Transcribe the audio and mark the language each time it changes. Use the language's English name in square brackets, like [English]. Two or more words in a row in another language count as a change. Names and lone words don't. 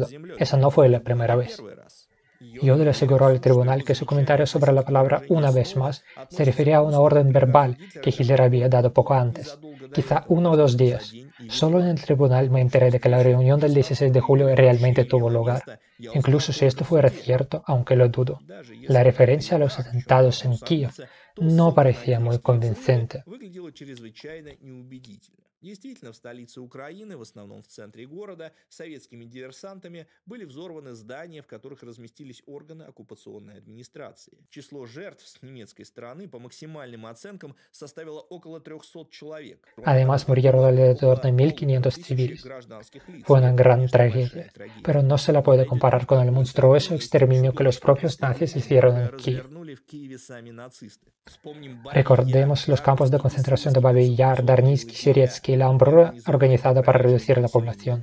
[Spanish] Esa no fue la primera vez. Jodl aseguró al tribunal que su comentario sobre la palabra «una vez más» se refería a una orden verbal que Hitler había dado poco antes, quizá 1 o 2 días. Solo en el tribunal me enteré de que la reunión del 16 de julio realmente tuvo lugar. Incluso si esto fuera cierto, aunque lo dudo, la referencia a los atentados en Kiev no parecía muy convincente. [Russian] Действительно, в столице Украины, в основном в центре города, советскими диверсантами были взорваны здания, в которых разместились органы оккупационной администрации. Число жертв с немецкой стороны по максимальным оценкам составило около 300 человек. [Spanish] Además, murieron alrededor de 1.500 civiles. Fue una gran tragedia, pero no se la puede comparar con el monstruoso exterminio que los propios nazis hicieron en Kiev. Recordemos los campos de concentración de Babij Yar, Darnitsky, Syretsky y la hambruna organizada para reducir la población.